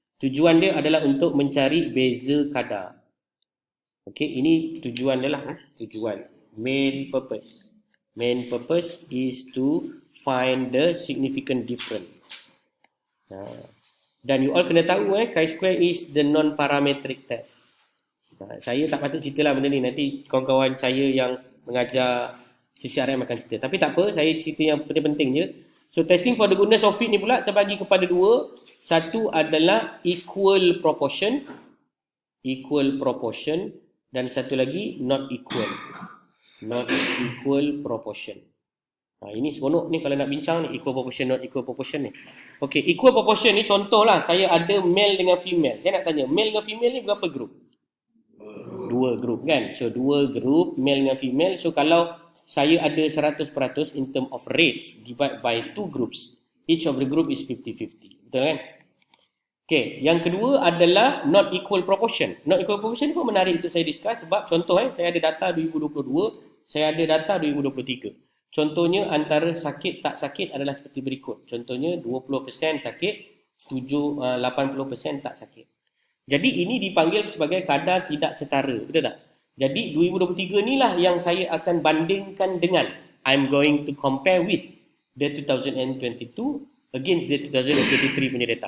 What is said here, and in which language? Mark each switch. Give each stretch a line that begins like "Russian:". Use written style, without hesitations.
Malay: Tujuan dia adalah untuk mencari beza kadar. Okey, ini tujuan dia lah. Tujuan. Main purpose.
English: Main purpose is to find the significant difference.
Malay: Dan
English: you all
Malay: kena tahu
English: chi-square is the non-parametric test.
Malay: Saya tak patut cerita lah benda ni. Nanti kawan-kawan saya yang mengajar CCRM akan cerita. Tapi tak apa, saya cerita yang penting-penting je. So
English: testing for the goodness of fit
Malay: ni pula terbagi kepada dua. Satu adalah equal proportion. Equal proportion. Dan satu lagi not equal. Not equal proportion. Ini seronok ni kalau nak bincang ni. Equal proportion, not equal proportion ni. Okay, equal proportion ni contohlah. Saya ada male dengan female. Saya nak tanya, male dengan female ni berapa grup? Dua grup kan. So dua grup, male dengan female.
English: So
Malay: kalau saya ada
English: 100% in term of rates divided by two groups. Each of the group is 50-50. Betul kan?
Malay: Okay, yang kedua adalah not equal proportion. Not equal proportion ni pun menarik untuk saya discuss sebab contoh saya ada data 2022, saya ada data 2023. Contohnya antara sakit tak sakit adalah seperti berikut. Contohnya 20% sakit, 80% tak sakit. Jadi ini dipanggil sebagai kadar tidak setara. Betul tak? Jadi 2023 ni lah yang saya akan bandingkan dengan.
English: I'm going to compare with the 2022 against the 2023
Malay: punya data.